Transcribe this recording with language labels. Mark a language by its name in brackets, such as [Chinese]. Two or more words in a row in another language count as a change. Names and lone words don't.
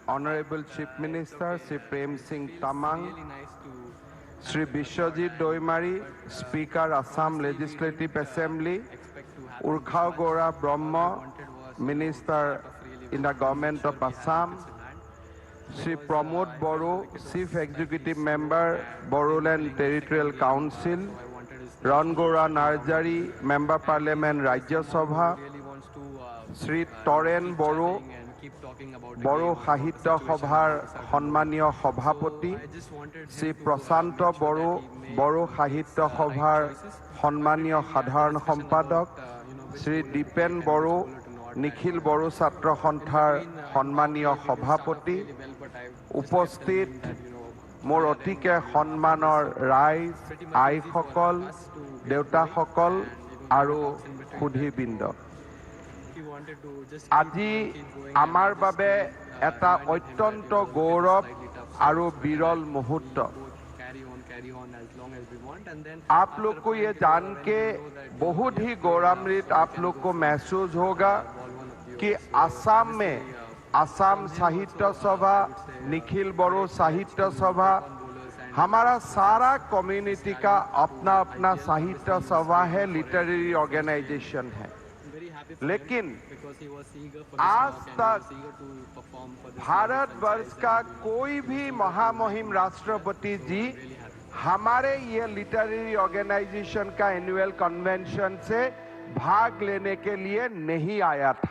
[English] Honorable Chief Minister Sri Prem Singh Tamang, Sri Bishwajit Doimari, Speaker Assam Legislative Assembly, Urkhao Gora Brahma, Minister in the Government of Assam, Sri Pramod Boro, Chief Executive Member, Bodoland Territorial Council, Rangora Narjari, Member Parliament Rajya Sabha, [Assamese] Sri Toren Boro, Boro Sahitya Sabhar সন্মানীয় সভাপতি, Sri Prasanto Boro, Boro Sahitya Sabhar সন্মানীয় সাধাৰণ সম্পাদক, Sri Dipen Boro, Nikhil Boro Chhatra Santhar সন্মানীয় সভাপতি, উপস্থিত মোৰ অতিকে সন্মানৰ ৰাইজ আইসকল দেউতাসকল আৰু সুধীবৃন্দ আজি আমাৰ বাবে এটা অত্যন্ত গৌৰৱ আৰু বিৰল মুহূৰ্ত [Hindi] आप लोग को ये जान के बहुत ही गौरवान्वित आप लोग को महसूस होगा कि असम में असम साहित्य सभा निखिल बड़ो साहित्य सभा हमारा सारा कम्युनिटी का अपना अपना साहित्य सभा है [English] literary organization [Hindi] है लेकिन आज तक भारतवर्ष का कोई भी महामहिम राष्ट्रपति जी हमारे ये [English] literary organization [Hindi] का [English] annual convention [Hindi] से भाग लेने के लिए नहीं आया था।